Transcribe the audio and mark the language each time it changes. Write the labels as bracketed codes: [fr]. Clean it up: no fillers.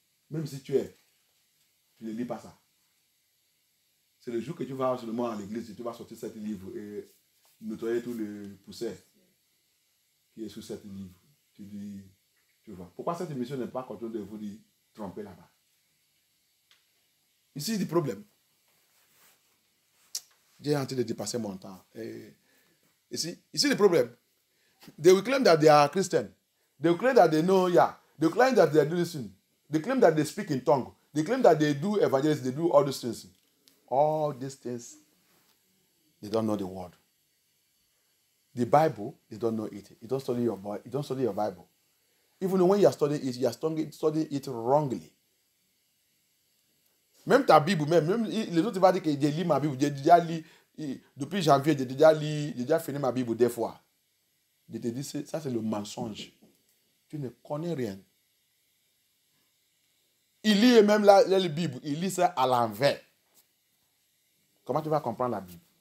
[fr] Même si tu ne lis pas ça. C'est le jour que tu vas seulement à l'église et tu vas sortir ce livre et nettoyer tout le poussière qui est sur ce livre. Tu dis, tu vois. Pourquoi cette émission n'est pas contrôlée de vous dire tromper là-bas? Ici, il y a des problèmes. J'ai en train de dépasser mon temps. Ici, le problème. [en] They will claim that they are Christian. They will claim that they know Yah. They will claim that they do listen. They claim that they speak in tongue. They claim that they do evangelism. They do all these things. All these things, they don't know the word. The Bible, they don't know it. You don't study your Bible. Even when you are studying it, you are studying it wrongly. [fr] Même ta Bible, même les autres vont dire que j'ai lu ma Bible. J'ai déjà lu, depuis janvier, j'ai déjà fini ma Bible des fois. Je te dis, ça c'est le mensonge. Tu ne connais rien. Il lit même la Bible, il lit ça à l'envers. Comment tu vas comprendre la Bible?